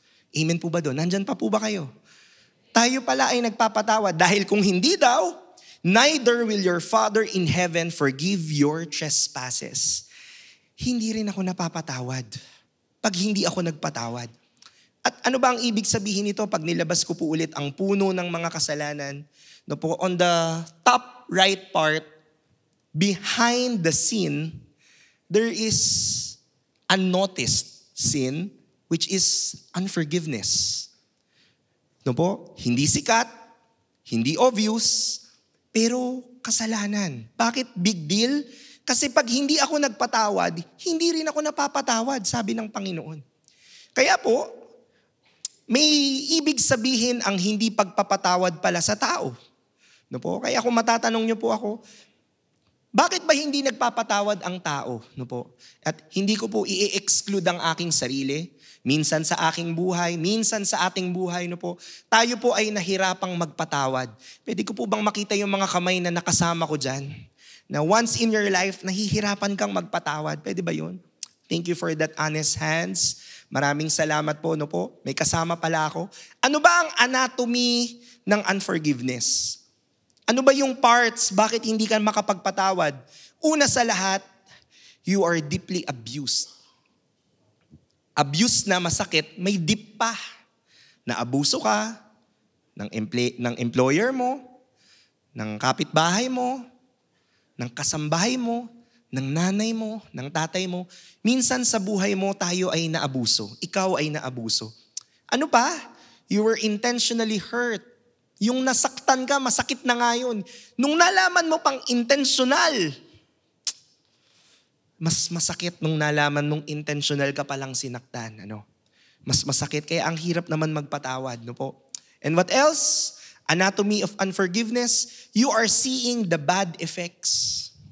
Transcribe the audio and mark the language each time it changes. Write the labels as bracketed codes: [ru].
[tl] Amen po ba doon? Nandyan pa po ba kayo? Tayo pala ay nagpapatawad dahil kung hindi daw, [en] neither will your Father in heaven forgive your trespasses. [tl] Hindi rin ako napapatawad pag hindi ako nagpatawad. At ano ba ang ibig sabihin nito pag nilabas ko po ulit ang puno ng mga kasalanan? No po, [en] on the top right part, behind the sin, there is unnoticed sin, which is unforgiveness. [tl] No po, hindi sikat, hindi obvious, pero kasalanan. Bakit big deal? Kasi pag hindi ako nagpatawad, hindi rin ako napapatawad, sabi ng Panginoon. Kaya po, may ibig sabihin ang hindi pagpapatawad pala sa tao. No po? Kaya kung matatanong niyo po ako, bakit ba hindi nagpapatawad ang tao? No po? At hindi ko po i-exclude ang aking sarili. Minsan sa aking buhay, minsan sa ating buhay, no po, tayo po ay nahirapang magpatawad. Pwede ko po bang makita yung mga kamay na nakasama ko dyan? Na [en] once in your life, [tl] nahihirapan kang magpatawad. Pwede ba yun? [en] Thank you for that honest hands. [tl] Maraming salamat po, no po. May kasama pala ako. Ano ba ang anatomy ng unforgiveness? Ano ba yung parts? Bakit hindi ka makapagpatawad? Una sa lahat, [en] you are deeply abused. [tl] Abuse na masakit, may deep pa. Naabuso ka ng employer mo, ng kapitbahay mo, ng kasambahay mo, ng nanay mo, ng tatay mo. Minsan sa buhay mo tayo ay naabuso. Ikaw ay naabuso. Ano pa? [en] You were intentionally hurt. [tl] Yung nasaktan ka, masakit na nga yun. Nung nalaman mo pang intentional, mas masakit nung nalaman mong intentional ka palang sinaktan. Ano? Mas masakit, kaya ang hirap naman magpatawad. No po? [en] And what else? Anatomy of unforgiveness, you are seeing the bad effects.